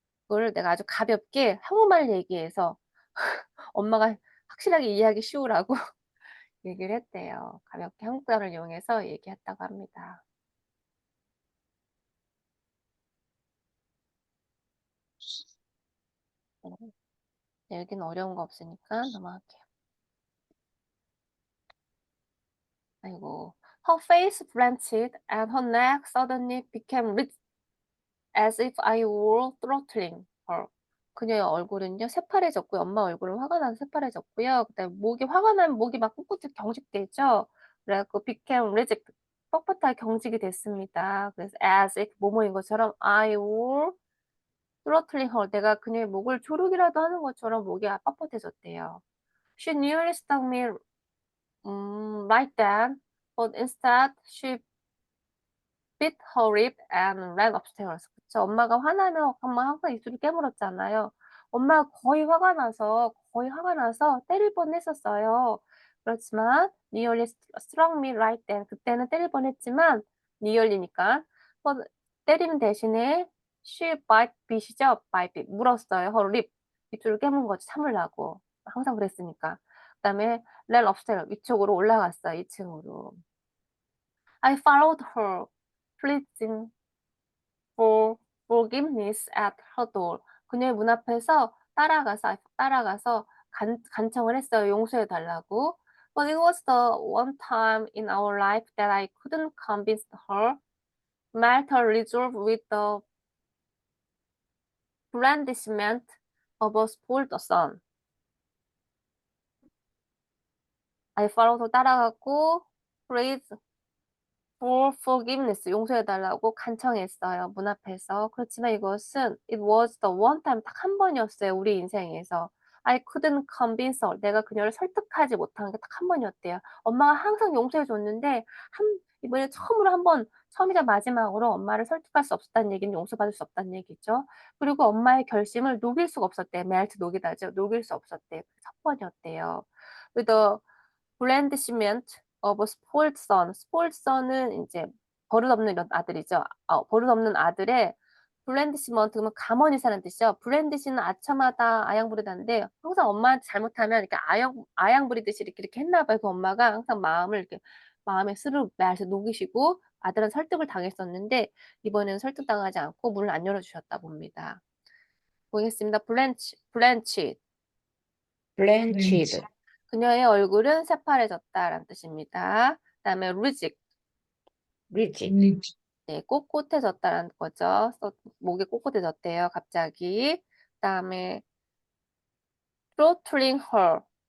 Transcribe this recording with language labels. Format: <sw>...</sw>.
<ko>그걸 내가 아주 가볍게 한국말 얘기해서 엄마가 확실하게 이해하기 쉬우라고 얘기를 했대요. 가볍게 한국 단어를 이용해서 얘기했다고 합니다. 네, 여기는 어려운 거 없으니까 넘어갈게요. 아이고.</ko> <en>Her face blanched and her neck suddenly became red as if I were throttling her.</en> <ko>그녀의 얼굴은요, 새파래졌고요. 엄마 얼굴은 화가 나서 새파래졌고요. 그다음에 목이 화가 나면 목이 막 꿋꿋이 경직되죠. 그래갖고 became rigid, 뻣뻣하게 경직이 됐습니다. 그래서 as if 뭐뭐인 것처럼 I were throttling her. 내가 그녀의 목을 조르기라도 하는 것처럼 목이 뻣뻣해졌대요.</ko> <en>She nearly stung me right then, but instead she bit her lip and ran upstairs.</en> <ko>그쵸? 엄마가 화나면 엄마 항상 입술을 깨물었잖아요. 엄마가 거의 화가 나서 때릴 뻔했었어요. 그렇지만</ko> <en>nearly struck me right then.</en> <ko>그때는 때릴 뻔했지만 nearly니까 때리는 대신에 she bit이죠. bite 물었어요. her lip. 입술을 깨문 거지 참으려고. 항상 그랬으니까. 그다음에</ko> <en>ran upstairs.</en> <ko>위쪽으로 올라갔어요. 2층으로.</ko> <en>I followed her, pleading for forgiveness at her door.</en> <ko>그녀의 문 앞에서 따라가서 간청을 했어요. 용서해 달라고.</ko> <en>But it was the one time in our life that I couldn't convince her. Melt her resolve with the blandishment of a spoiled son. I followed her</en> <ko>따라갔고,</ko> <en>plead for forgiveness,</en> <ko>용서해달라고 간청했어요. 문 앞에서. 그렇지만 이것은</ko> <en>it was the one time,</en> <ko>딱 한 번이었어요. 우리 인생에서.</ko> <en>I couldn't convince her.</en> <ko>내가 그녀를 설득하지 못한 게 딱 한 번이었대요. 엄마가 항상 용서해줬는데 이번에 처음이자 마지막으로 엄마를 설득할 수 없었다는 얘기는 용서받을 수 없다는 얘기죠. 그리고 엄마의 결심을 녹일 수가 없었대요. melt, 녹이다죠. 녹일 수 없었대요. 첫 번이었대요.</ko> <en>With the blandishment of a spoiled son.</en> <ko>spoiled son은 이제 버릇없는 아들이죠. 버릇없는 아들의 blandishment 그러면 가만히 사는 뜻이죠. blandish는 아첨하다, 아양부리다인데 항상 엄마한테 잘못하면 이렇게 아양 부리듯이 이렇게 했나 봐요. 그 엄마가 항상 마음에 스르르 녹이시고 아들은 설득을 당했었는데 이번에는 설득당하지 않고 문을 안 열어주셨다 봅니다. 보겠습니다. blanched. 그녀의 얼굴은 새파래졌다라는 뜻입니다. 그다음에 rigid. 네, 꼿꼿해졌다라는 거죠. 목이 꼿꼿해졌대요, 갑자기. 그다음에</ko> <en>throttling her.</en>